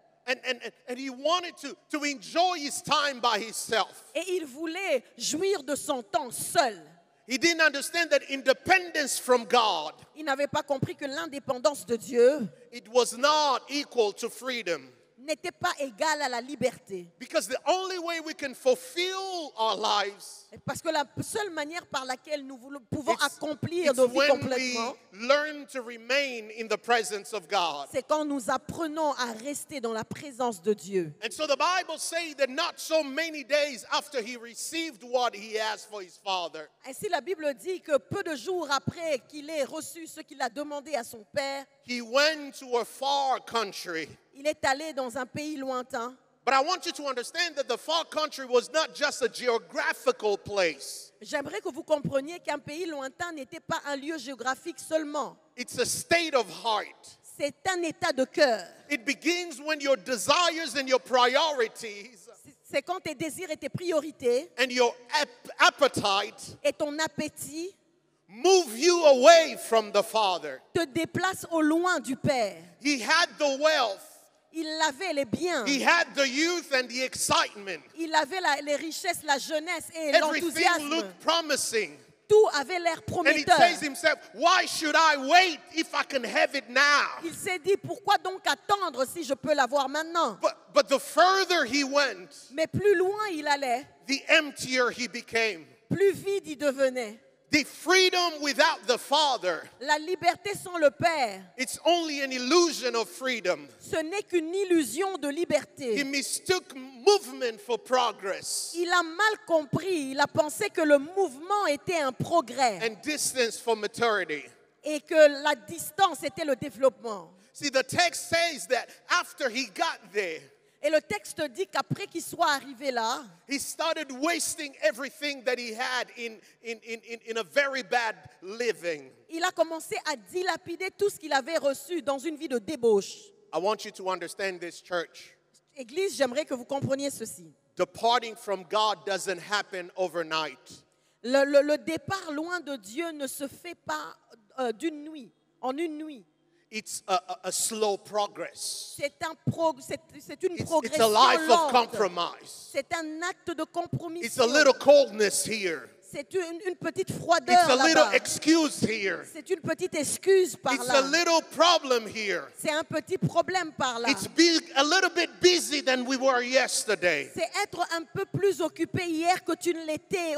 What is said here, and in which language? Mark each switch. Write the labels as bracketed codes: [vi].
[en] And he wanted to enjoy his time by himself. [fr] Et il voulait jouir de son temps seul. [en] He didn't understand that independence from God, [fr] Il n'avait pas compris que l'indépendance de Dieu [en] it was not equal to freedom. [fr] n'était pas égale à la liberté. [en] Because the only way we can fulfill our lives [fr] Parce que la seule manière par laquelle nous pouvons accomplir [en] it's [fr] nos vies [en] when we [fr] complètement, [en] learn to remain in the presence of God. [fr] c'est quand nous apprenons à rester dans la présence de Dieu. [en] And so the Bible says that not so many days after he received what he asked for his father, [fr] Ainsi, la Bible dit que peu de jours après qu'il ait reçu ce qu'il a demandé à son père, [en] he went to a far country. [fr] il est allé dans un pays lointain. [en] But I want you to understand that the far country was not just a geographical place. [fr] J'aimerais que vous compreniez qu'un pays lointain n'était pas un lieu géographique seulement. [en] It's a state of heart. [fr] C'est un état de cœur. [en] It begins when your desires and your priorities [fr] C'est quand tes désirs et tes priorités [en] and your appetite [fr] et ton appétit [en] move you away from the Father. [fr] te déplacent au loin du Père. [en] He had the wealth. [fr] Il avait les biens. [en] He had the youth and the excitement. [fr] Il avait les richesses, la jeunesse et [en] Everything [fr] l'enthousiasme. [en] looked promising. [fr] Tout avait l'air [en] And he [fr] prometteur. [en] says himself, why should I wait if I can have it now? [fr] Il s'est dit, pourquoi donc attendre si je peux l'avoir maintenant? [en] But the further he went, [fr] Mais plus loin il allait, [en] the emptier he became. [fr] plus vide il devenait. [en] The freedom without the Father, [fr] La liberté sans le Père, [en] it's only an illusion of freedom. [fr] ce n'est qu'une illusion de [en] He [fr] liberté. [en] mistook movement for progress [fr] Il a mal compris, il a pensé que le mouvement était un progrès [en] and distance for maturity. [fr] et que la distance était le développement. [en] See, the text says that after he got there, [fr] Et le texte dit qu'après qu'il soit arrivé là, [en] he started wasting everything that he had in a very bad living. [fr] il a commencé à dilapider tout ce qu'il avait reçu dans une vie de débauche. [en] I want you to understand this, church. [fr] Église, j'aimerais que vous compreniez ceci. [en] Departing from God doesn't happen overnight. [fr] Le départ loin de Dieu ne se fait pas d'une nuit, en une nuit. [en] It's a slow progress. [fr] C'est une [en] It's a [fr] progression [en] life of [fr] lente. [en] compromise. [fr] C'est un acte de [en] It's [fr] compromission. [en] a little coldness here. [fr] C'est une petite [en] It's [fr] froideur [en] a little [fr] là-bas. [en] excuse here. [fr] C'est une petite excuse par [en] It's a [fr] là. [en] little problem here. [fr] C'est un petit problème par là. [en] It's being a little bit busy than we were yesterday. [fr] C'est être un peu plus occupé hier que tu ne l'étais